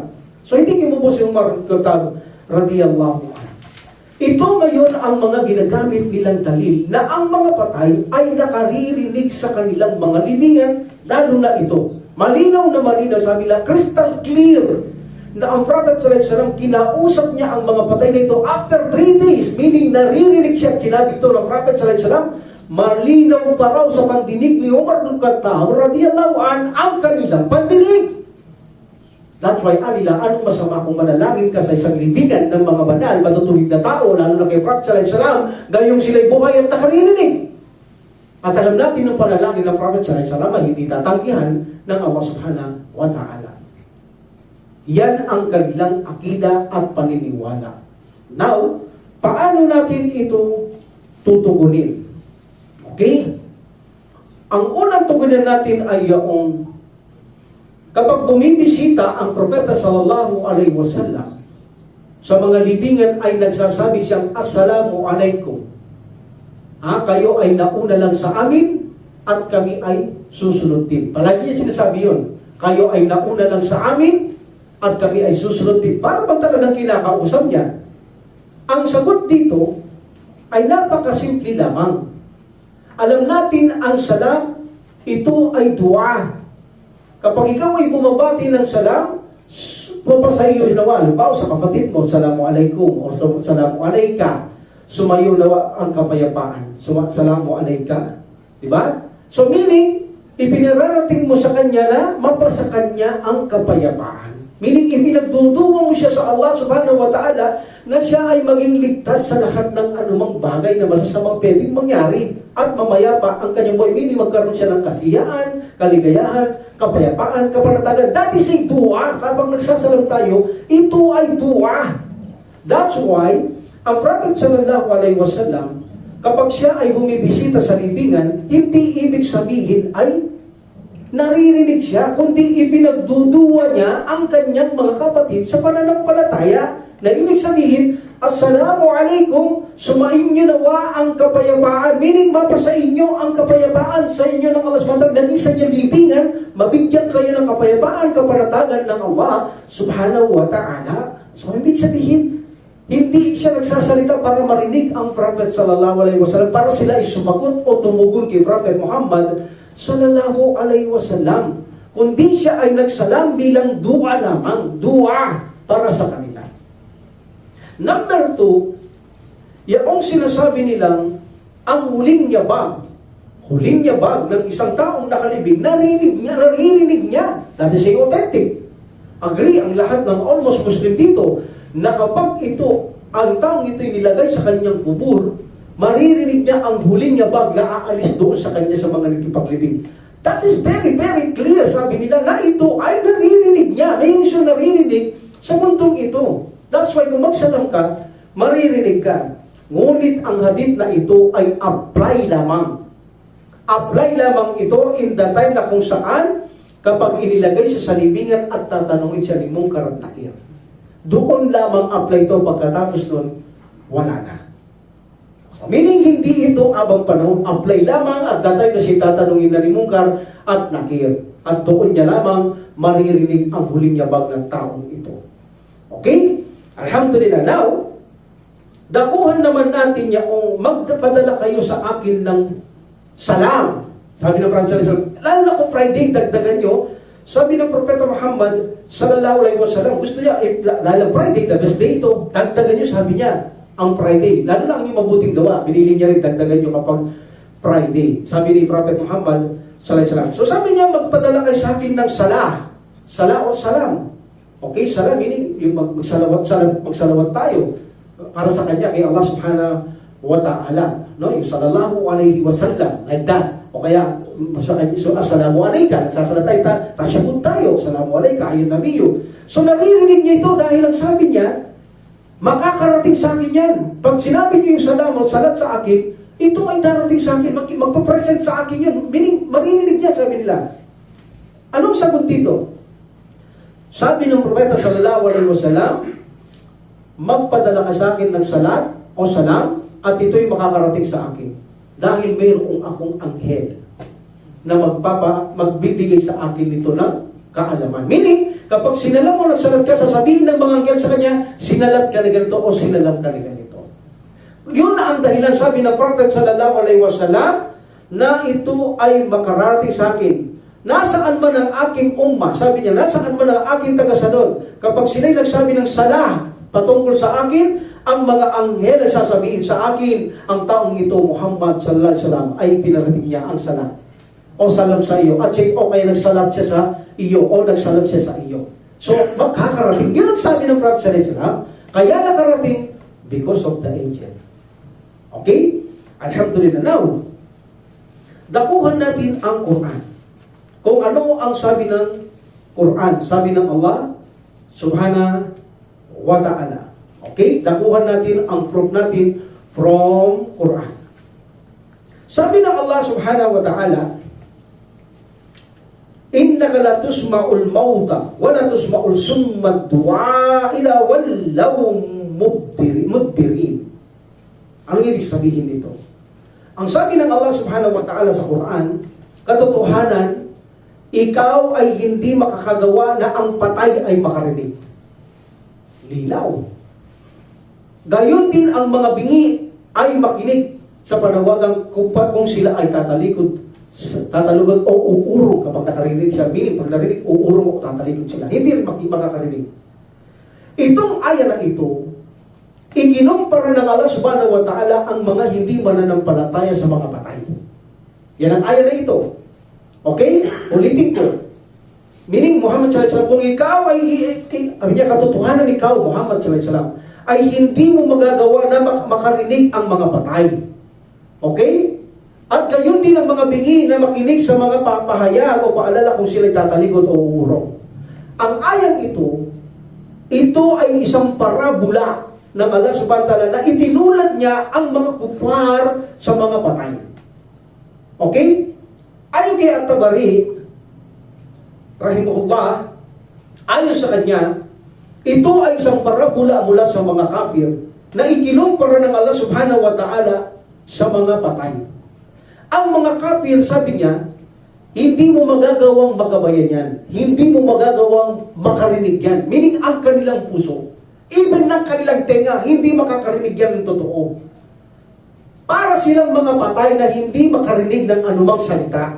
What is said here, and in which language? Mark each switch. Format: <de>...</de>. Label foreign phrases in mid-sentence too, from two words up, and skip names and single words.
<tl>So, hindi mo po si Umar Khattab,</tl> <ar>رضي الله عنه.</ar> <tl>Ito ngayon ang mga ginagamit nilang dalil na ang mga patay ay nakaririnig sa kanilang mga libingan, lalo na ito. Malinaw na malinaw, sabi nila,</tl> <en>crystal clear,</en> <tl>na ang Prophet</tl> <ar>صلى الله عليه وسلم,</ar> <tl>kinausap niya ang mga patay na ito</tl> <en>after 3 days,</en> <tl>meaning naririnig siya at sinabi ito ng Prophet</tl> <ar>صلى الله عليه وسلم,</ar> <tl>malinaw pa raw sa pandinig ni Umar ibn Khattab,</tl> <ar>رضي الله عنه,</ar> <tl>ang kanilang pandinig.</tl> <en>That's why,</en> <tl>anila, anong masama kung manalangin ka sa isang libingan ng mga banal, matutuwid na tao, lalo na kay Prophet</tl> <ar>صلى الله عليه وسلم,</ar> <tl>gayong sila'y buhay at nakaririnig. At alam natin ang panalangin ng Prophet</tl> <ar>صلى الله عليه وسلم</ar> <tl>ay hindi tatanggihan ng Allah</tl> <ar>سبحانه وتعالى.</ar> <tl>Yan ang kanilang akida at paniniwala. Now, paano natin ito tutugunin? Okay? Ang unang tugunin natin ay yung kapag bumibisita ang propeta</tl> <ar>صلى الله عليه وسلم</ar> <tl>sa mga libingan ay nagsasabi siyang</tl> <ar>السلام عليكم.</ar> <tl>Kayo ay nauna lang sa amin at kami ay susunod din. Palagi niya sinasabi yun. Kayo ay nauna lang sa amin at kami ay susunod din. Para bang talagang kinakausap niya? Ang sagot dito ay napakasimple lamang. Alam natin ang salam, ito ay dua. Kapag ikaw ay bumabati ng salam, papasayo nawa, halimbawa sa kapatid mo,</tl> <ar>سلام عليكم, o سلام عليك,</ar> <tl>sumayo nawa ang kapayapaan.</tl> <ar>سلام عليك. Diba?</ar> <en>So meaning,</en> <tl>ipinararating mo sa kanya na mapasa kanya ang kapayapaan. Meaning, ipinagduduwa mo siya sa Allah</tl> <ar>سبحانه وتعالى</ar> <tl>na siya ay maging ligtas sa lahat ng anumang bagay na masasamang pwedeng mangyari. At mamaya pa, ang kanyang buhay, meaning magkaroon siya ng kasiyaan, kaligayahan, kapayapaan, kapanatagan.</tl> <en>That is a dua.</en> <tl>Kapag nagsasalam tayo, ito ay dua. That's why, ang Prophet</tl> <ar>صلى الله عليه وسلم,</ar> <tl>kapag siya ay bumibisita sa libingan, hindi ibig sabihin ay naririnig siya, kundi ipinagduduwa niya ang kanyang mga kapatid sa pananampalataya na ibig sabihin,</tl> <ar>السلام عليكم,</ar> <tl>sumain niyo nawa ang kapayapaan, meaning mapasa inyo ang kapayapaan sa inyo ng Allah</tl> <ar>سبحانه وتعالى,</ar> <tl>naging sa inyo libingan, mabigyan kayo ng kapayapaan, kapanatagan ng Allah</tl> <ar>سبحانه وتعالى.</ar> <tl>So, ibig sabihin, hindi siya nagsasalita para marinig ang Prophet</tl> <ar>صلى الله عليه وسلم,</ar> <tl>para sila ay sumagot o tumugon kay Prophet Muhammad</tl> <ar>صلى الله عليه وسلم,</ar> <tl>kundi siya ay nagsalam bilang dua lamang, dua para sa kanila. Number 2, yung sinasabi nilang ang huling yabag ng isang taong nakalibing, naririnig niya.</tl> <en>That is authentic.</en> <tl>Agree ang lahat ng</tl> <en>almost Muslim</en> <tl>dito na kapag ito, ang taong ito nilagay sa kanyang kubur, maririnig niya ang huling yabag na aalis doon sa kanya sa mga nagkipaglibing.</tl> <en>That is very, very clear,</en> <tl>sabi nila, na ito ay naririnig niya. May siya naririnig sa mundong ito.</tl> <en>That's why</en> <tl>kung magsalam ka, maririnig ka. Ngunit ang hadith na ito ay apply lamang. Apply lamang ito</tl> <en>in the time</en> <tl>na kung saan kapag inilagay siya sa libingan at tatanungin siya ni Munkar at Nakir. Doon lamang apply ito, pagkatapos nun, wala na. Meaning, hindi ito abang panahon, apply lamang at datay na siya tatanungin na ni Munkar at Nakir. At doon niya lamang maririnig ang huling yabag ng taong ito. Okay? Alhamdulillah. Now, dakuhan naman natin yung magpadala kayo sa akin ng salam. Sabi ng Prophet</tl> <ar>صلى الله عليه وسلم,</ar> <tl>lalo na kung Friday, dagdagan nyo. Sabi ng Propeta Muhammad</tl> <ar>صلى الله عليه وسلم,</ar> <tl>gusto niya, lalo Friday,</tl> <en>the best day</en> <tl>ito, dagdagan nyo, sabi niya, ang Friday. Lalo na ang yung mabuting gawa, binili niya rin, dagdagan nyo kapag Friday. Sabi ni Prophet Muhammad</tl> <ar>صلى الله عليه وسلم.</ar> <tl>So sabi niya, magpadala kayo sa akin ng salah. Sala o salam. Okay, salam, meaning yung magsalawat tayo para sa kanya, kay Allah</tl> <ar>سبحانه وتعالى.</ar> <tl>No?</tl> <ar>Yung صلى الله عليه وسلم,</ar> <en>like that.</en> <tl>O kaya, so,</tl> <ar>السلام عليك,</ar> <tl>nagsasalatay tasyahud tayo,</tl> <ar>السلام عليك, أيها النبي.</ar> <tl>So, naririnig niya ito dahil ang sabi niya, makakarating sa akin yan. Pag sinabi niyo yung salam o salat sa akin, ito ay darating sa akin, magpapresent sa akin yun. Meaning, maririnig niya, sabi nila. Anong sagot dito? Sabi ng Propeta</tl> <ar>صلى الله عليه وسلم,</ar> <tl>magpadala ka sa akin ng salat o salam at ito'y makakarating sa akin. Dahil mayroong akong anghel na magbibigay sa akin nito ng kaalaman. Meaning, kapag sinalam mo nagsalat ka, sasabihin ng mga anghel sa kanya, sinalat ka ni ganito o sinalam ka ni ganito. Yun na ang dahilan, sabi ng Prophet</tl> <ar>صلى الله عليه وسلم,</ar> <tl>na ito ay makararating sa akin. Nasaan man ang aking umma, sabi niya, nasaan man ang aking tagasunod, kapag sila'y nagsabi ng salah patungkol sa akin, ang mga anghel ay sasabihin sa akin, ang taong ito,</tl> <ar>Muhammad صلى الله عليه وسلم,</ar> <tl>ay pinarating niya ang salat o salam sa iyo. At siya, o kaya nagsalat siya sa iyo o nagsalam siya sa iyo. So, magkakarating. Yun ang sabi ng Prophet</tl> <ar>صلى الله عليه وسلم.</ar> <tl>Kaya nakarating</tl> <en>because of the angel.</en> <tl>Okay? Alhamdulillah. Now, dakuhan natin ang Quran. Kung ano ang sabi ng Quran, sabi ng Allah</tl> <ar>سبحانه وتعالى.</ar> <tl>Okay? Dakuhan natin ang proof natin from Quran. Sabi ng</tl> <ar>Allah سبحانه وتعالى, إنك لا تسمع الموتى ولا تسمع الصم الدعاء إذا ولوا مدبرين.</ar> <tl>Ang ibig sabihin nito, ang sabi ng Allah</tl> <ar>سبحانه وتعالى</ar> <tl>sa Quran, katotohanan, ikaw ay hindi makakagawa na ang patay ay makarinig. Lilaw. Gayon din ang mga bingi ay makinig sa panawagang kung sila ay tatalugod o uurong kapag nakarinig siya. Meaning, pag narinig, uurong o tatalikod sila. Hindi rin makakarinig. Itong aya na ito, ikinumpara ng Allah</tl> <ar>سبحانه وتعالى</ar> <tl>ang mga hindi mananampalataya sa mga patay. Yan ang aya na ito. Okay? Ulitin ko. Meaning,</tl> <ar>Muhammad صلى الله عليه وسلم,</ar> <tl>kung ikaw ay, sabi niya, katotohanan ikaw,</tl> <ar>Muhammad صلى الله عليه وسلم,</ar> <tl>ay hindi mo magagawa na makarinig ang mga patay. Okay? At gayon din ang mga bingi na makinig sa mga pahayag o paalala kung sila'y tatalikod o uurong. Ang ayang ito ay isang parabola ng Allah</tl> <ar>سبحانه وتعالى</ar> <tl>na itinulad niya ang mga kufar sa mga patay. Okay? Ayon kay At-Tabari, rahimahullah, ayon sa kanya, ito ay isang parabola mula sa mga kafir na ikinumpara ng Allah</tl> <ar>سبحانه وتعالى</ar> <tl>sa mga patay. Ang mga kafir, sabi niya, hindi mo magagawang magabayan yan. Hindi mo magagawang makarinig yan. Meaning, ang kanilang puso, even ng kanilang tenga, hindi makakarinig yan ng totoo. Para silang mga patay na hindi makarinig ng anumang salita.</tl>